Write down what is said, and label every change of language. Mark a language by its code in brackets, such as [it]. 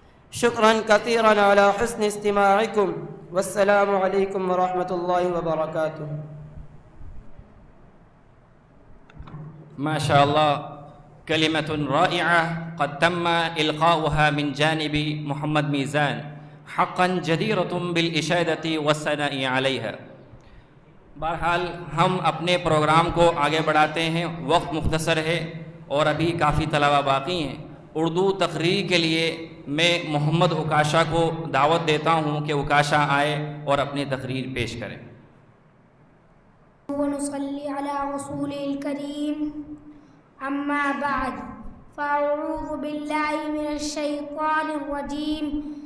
[ar] شكرا كثيرا على حسن استماعكم والسلام عليكم ورحمة الله وبركاته. ما شاء الله، كلمة رائعة قد تم إلقاؤها من جانب محمد میزان، حقا جديرة بالإشادة والثناء عليها. [ur] بہرحال ہم اپنے پروگرام کو آگے بڑھاتے ہیں، وقت مختصر ہے اور ابھی کافی طلبہ باقی ہیں. اردو تقریر کے لیے میں محمد عکاشہ کو دعوت دیتا ہوں کہ عکاشہ آئے اور اپنی تقریر پیش کریں. [ar] ونصلي على رسوله الكريم. أما بعد، فأعوذ بالله من الشيطان الرجيم.